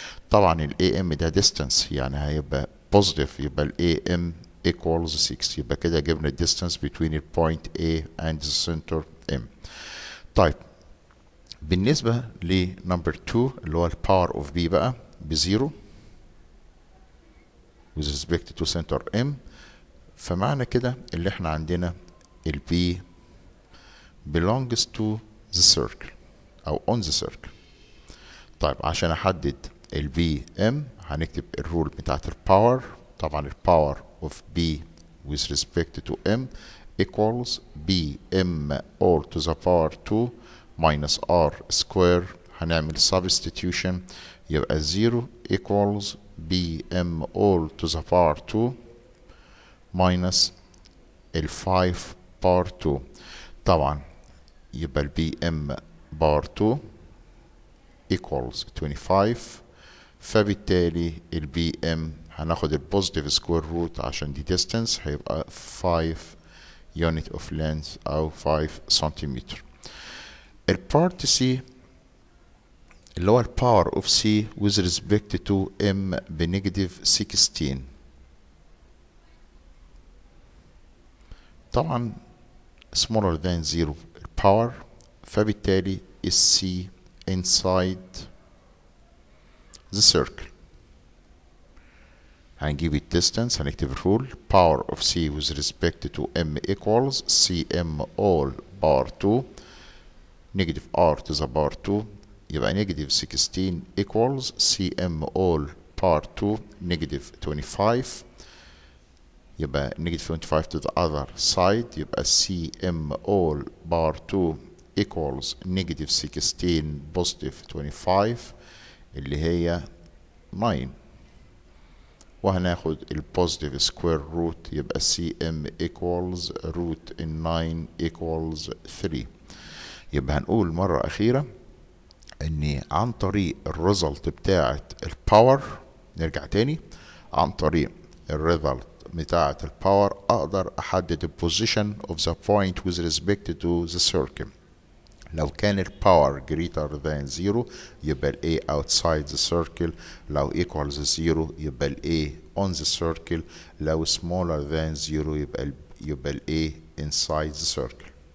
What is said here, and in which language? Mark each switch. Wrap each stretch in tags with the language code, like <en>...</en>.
<ar>طبعا ال AM ده distance يعني هيبقى positive، يبقى ال</ar> <en>AM equals 6.</en> <ar>يبقى كده جبنا ال</ar> <en>distance between the point A and the center M.</en> <ar>طيب بالنسبة ل</ar> <en>number 2 اللي هو ال power of B بقى بزيرو with respect to center M،</en> <ar>فمعنى كده اللي احنا عندنا ال</ar> <en>B belongs to the circle أو on the circle.</en> <ar>طيب عشان أحدد ال BM هنكتب الرول بتاعت الباور. طبعا الباور</ar> <en>of B with respect to M equals BM all to the power 2 minus R square.</en> <ar>هنعمل substitution يبقى</ar> <en>0 equals BM all to the power 2 minus ال 5 power 2. طبعا يبقى ال BM power 2 equals 25، فبالتالي ال BM</en> <ar>هناخد ال</ar> <en>positive square root</en> <ar>عشان دي</ar> <en>distance هيبقى 5 unit of length أو 5 سنتيمتر. البارت C</en> <ar>اللي هو الباور</ar> <en>of C with respect to M بنيجاتيف 16.</en> <ar>طبعا</ar> <en>smaller than 0 الباور،</en> <ar>فبالتالي</ar> <en>C inside the circle.</en> <ar>هنجيب الديستانس، هنكتب</ar> <en>الرول power of C with respect to M equals CM all bar 2 negative R to the bar 2، يبقى negative 16 equals CM all bar 2 negative 25، يبقى negative 25 to the other side، يبقى CM all bar 2 equals negative 16 positive 25 اللي هي 9. وهناخد البوزيتيف square root, يبقى CM equals root 9 equals 3.</en> <ar>يبقى هنقول مرة أخيرة إن عن طريق الريزلت بتاعة الباور، نرجع تاني، عن طريق الريزلت بتاعة الباور أقدر أحدد البوزيشن</ar> <en>of the point with respect to the circle.</en> <ar>لو كان الباور</ar> <en>greater than 0 يبقى ال A outside the circle، لو equals 0 يبقى ال A on the circle، لو smaller than 0 يبقى ال A inside the circle.</en>